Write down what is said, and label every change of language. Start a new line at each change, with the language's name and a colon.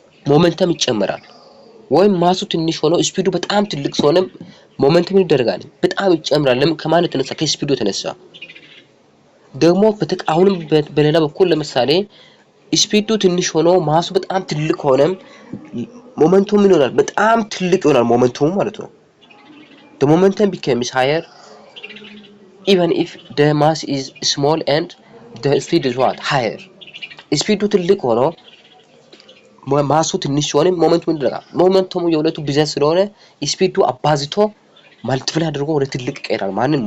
Amharic: ሞመንተም ይጨመራል። ወይም ማሱ ትንሽ ሆኖ ስፒዱ በጣም ትልቅ ስለሆነ ሞመንተም ይደረጋል፣ በጣም ይጨምራል። ለምን? ከማን የተነሳ? ከስፒዱ የተነሳ። ደግሞ አሁንም በሌላ በኩል ለምሳሌ ስፒዱ ትንሽ ሆኖ ማሱ በጣም ትልቅ ሆነም ሞመንቱም ምን ይሆናል? በጣም ትልቅ ይሆናል ሞመንቱም ማለት ነው።
English: the momentum becomes higher even if the mass is small and the speed is what? higher.
Amharic: ስፒዱ ትልቅ ሆኖ ማሱ ትንሽ ሲሆን ሞመንቱም ይደረጋል። ሞመንቱሙ የሁለቱ ብዛት ስለሆነ ስፒዱ አባዝቶ ማልቲፕላይ አድርጎ ወደ ትልቅ ይቀየራል። ማንን?